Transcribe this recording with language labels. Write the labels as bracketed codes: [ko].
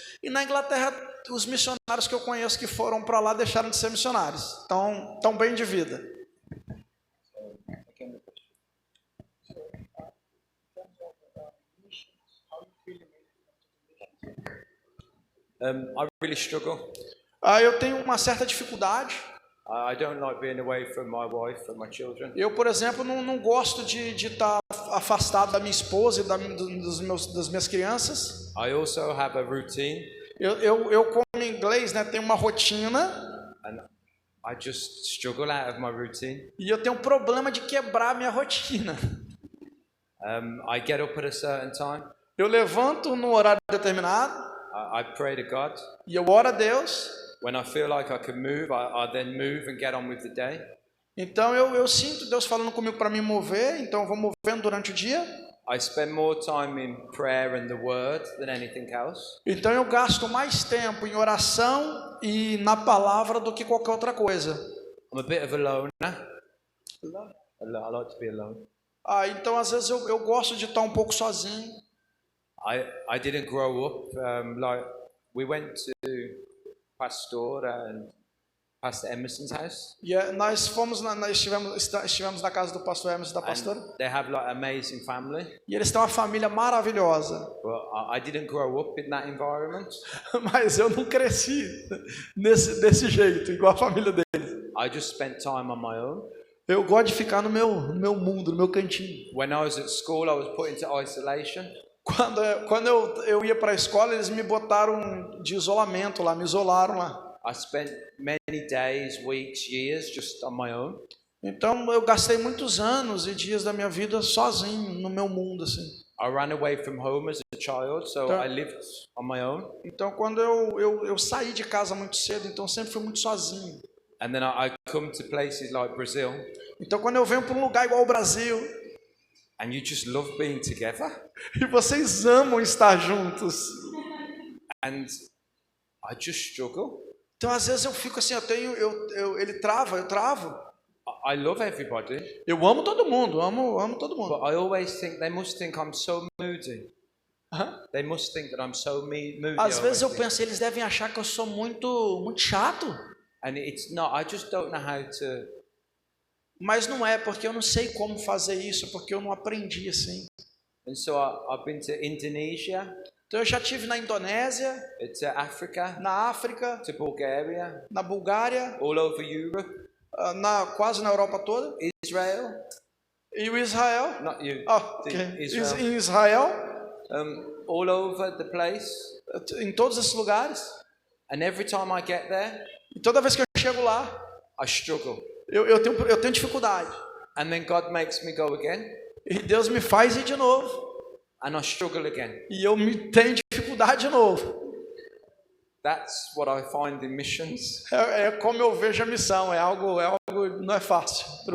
[pt] E na Inglaterra, os missionários que eu conheço que foram para lá deixaram de ser missionários. Estão bem de vida. [en] I really struggle. [pt] Eu tenho uma certa dificuldade. [en] I don't like being away from my wife and my children. [pt] Eu, por exemplo, não gosto de estar afastado da minha esposa e das minhas crianças. [en] I also have a routine. [pt] Eu como em inglês, né, tenho uma rotina. [en] And I just struggle out of my routine. [pt] E eu tenho um problema de quebrar a minha rotina. [en] I get up at a certain time. [pt] Eu levanto no horário determinado. [en] I pray to God. [pt] E eu oro a Deus. [en] When I feel like I can move, I then move and get on with the day. [pt] Então eu sinto Deus falando comigo para me mover, então eu vou movendo durante o dia. [en] I spend more time in prayer and the word than anything else. [pt] Então eu gasto mais tempo em oração e na palavra do que qualquer outra coisa. [en] I'm a bit of a loner. I like to be alone. [pt] Então às vezes eu gosto de estar um pouco sozinho. [en] I didn't grow up like we went to Pastor and Pastor Emerson's house. [pt] Nós estivemos na casa do pastor Emerson e da pastora. [en] They have like amazing family. [pt] E eles têm uma família maravilhosa. [en] Well, I didn't grow up in that environment. [pt] Mas eu não cresci desse jeito, igual a família deles. [en] I just spent time on my own. [pt] Eu gosto de ficar no meu mundo, no meu cantinho. [en] When I was at school, I was put into isolation. [pt] Quando eu ia para a escola, eles me botaram de isolamento lá, me isolaram lá. [en] I spent many days, weeks, years just on my own. [pt] Então eu gastei muitos anos e dias da minha vida sozinho no meu mundo assim. [en] I ran away from home as a child, so [pt] Então, [en] I lived on my own. [pt] Então quando eu saí de casa muito cedo, então sempre fui muito sozinho. [en] And then I come to places like Brazil. [pt] Então quando eu venho para um lugar igual o Brasil, [en] and you just love being together. [pt] E vocês amam estar juntos. [en] And I just struggle. [pt] Então às vezes eu fico assim, eu travo. [en] I love everybody. [pt] Eu amo todo mundo, amo todo mundo. [en] But I always think they must think I'm so moody. They must think that I'm so moody. [pt] Às vezes eu penso, eles devem achar que eu sou muito chato. [en] And it's not. I just don't know how to. [pt] Mas não é, porque eu não sei como fazer isso, porque eu não aprendi assim. [en] And so I've been to Indonesia. [pt] Então eu já estive na Indonésia, [en] to Africa, [pt] na África, [en] to Bulgaria, [pt] na Bulgária, [en] all over Europe, [pt] quase na Europa toda. [en] Israel, [pt] E o Israel, [en] not you, ok. Israel, [pt] Em Israel, [en] all over the place. [pt] em todos esses lugares. [en] And every time I get there, [pt] E toda vez que eu chego lá, [en] I struggle. [pt] eu tenho dificuldade. [en] And then God makes me go again, [pt] E Deus me faz ir de novo. [en] and I struggle again. [pt] E eu tenho dificuldade de novo. [en] That's what I find in missions. [pt] É como eu vejo a missão. É algo não é fácil para